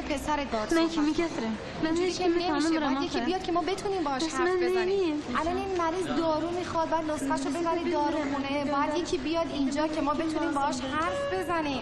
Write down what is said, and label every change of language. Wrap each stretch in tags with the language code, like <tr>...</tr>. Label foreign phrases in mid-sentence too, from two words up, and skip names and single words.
<az>Mən kimi gətirim? Mən heç kimi tanımıram axı.</az> <fa>یکی بیاد که ما بتونیم باهاش حرف بزنیم. الان این مریض دارو میخواد، بعد نسخه‌شو ببرید داروخونه، بعد یکی بیاد اینجا که ما بتونیم باهاش حرف بزنیم.</fa>